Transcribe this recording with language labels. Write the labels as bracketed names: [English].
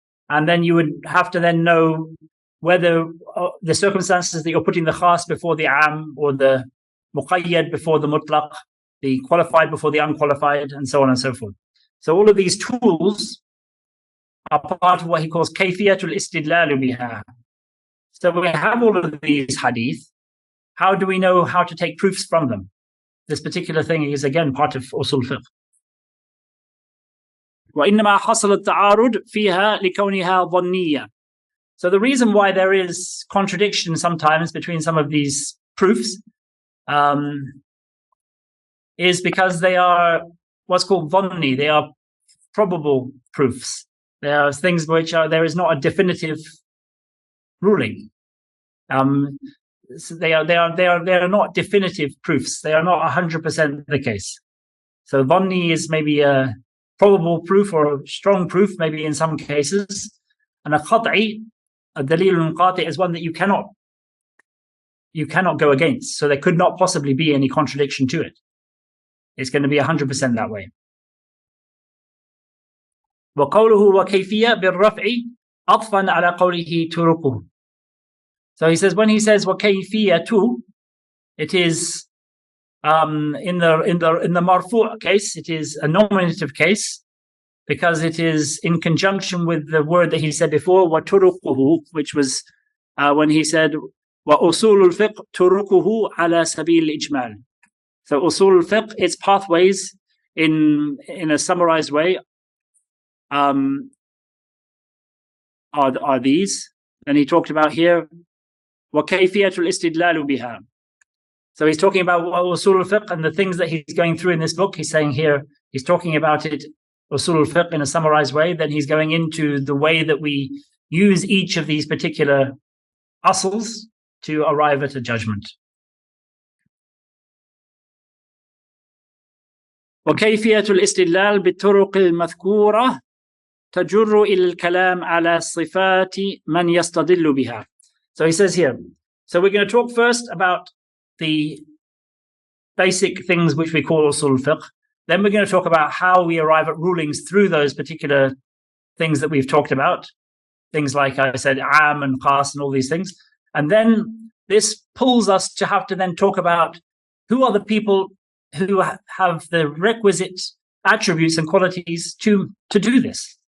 [English] And then you would have to then know whether the circumstances that you're putting the khas before the am, or the muqayyad before the mutlaq, the qualified before the unqualified, and so on and so forth. So all of these tools are part of what he calls [Arabic] kayfiyatul istidlal biha. [English] So we have all of these hadith. How do we know how to take proofs from them? This particular thing is again part of usul fiqh. [Arabic] وإنما حصل التعارض فيها لكونها ظنية. [English] So the reason why there is contradiction sometimes between some of these proofs is because they are what's called dhanni. They are probable proofs. They are things which there is not a definitive ruling. So they are not definitive proofs. They are not 100% the case. So dhanni is maybe a probable proof or a strong proof, maybe in some cases. And a qat'i, a dalil al-qati', is one that you cannot go against. So there could not possibly be any contradiction to it. It's going to be 100% that way. [Arabic] وقوله وكيفية بالرفع عطفا على قوله تركه. [English] So he says, when he says وكيفية, it is in the marfu' case, it is a nominative case, because it is in conjunction with the word that he said before, وَتُرُقُهُ, which was when he said, [Arabic] وَأُصُولُ الْفِقْهِ تُرُقُهُ عَلَى سَبِيلِ الْإِجْمَالِ. [English] So usul al-fiqh, its pathways in a summarized way are these. And he talked about here, [Arabic] وَكَيْفِيَةُ الْإِسْتِدْلَالُ بِهَا. [English] So he's talking about usul al-fiqh and the things that he's going through in this book. He's saying here, he's talking about it, usul al-fiqh, in a summarized way. Then he's going into the way that we use each of these particular asls to arrive at a judgment. [Arabic] وكيفية الاستدلال بالطرق المذكورة تجر إلى الكلام على صفات من يستدل بها. [English] So he says here, so we're going to talk first about the basic things which we call usul al-fiqh. Then we're going to talk about how we arrive at rulings through those particular things that we've talked about. Things like I said, am and khas and all these things. And then this pulls us to have to then talk about who are the people who have the requisite attributes and qualities to do this.